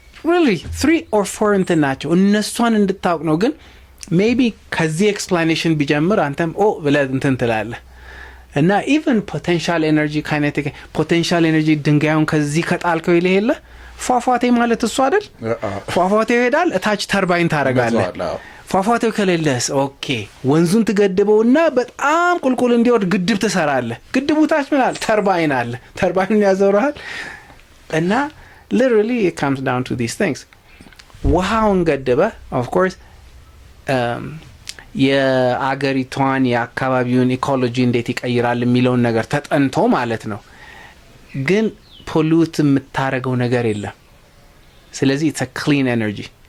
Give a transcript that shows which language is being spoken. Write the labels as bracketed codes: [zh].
[en] really 3 or 4 [am] እንትን ናቸው እነሱን እንድታውቅ ነው ግን [en] maybe [am] ከዚህ explanation ቢጀምር አንተም ብለ እንትን ትላለህ እና [en] even potential energy kinetic potential energy [am] ድንጋዩን ከዚህ ከጣልከው ይለሄለ ፏፏቴ ማለት እሱ አይደል ፏፏቴ ይሄዳል እታች ተርባይን ታረጋለህ ፏፏቴው ከሌለስ ኦኬ ወንዙን ትገድበውና በጣም ቁልቁል እንዲወርድ ግድብ ትሰራለህ። ግድቡ ታች ምን አለ? ተርባይን አለ። ተርባይኑን ያዘውራል። እና [en] literally it comes down to these things. [am] ውሃውን ገድበ [en] of course [am] የአገሪቷን የአካባቢውን ኢኮሎጂ እንዴት ይቀይራል የሚለውን ነገር ተጠንቶ ማለት ነው። ግን ፖሉት የምታረገው ነገር የለም። ስለዚህ [en] it's a clean energy.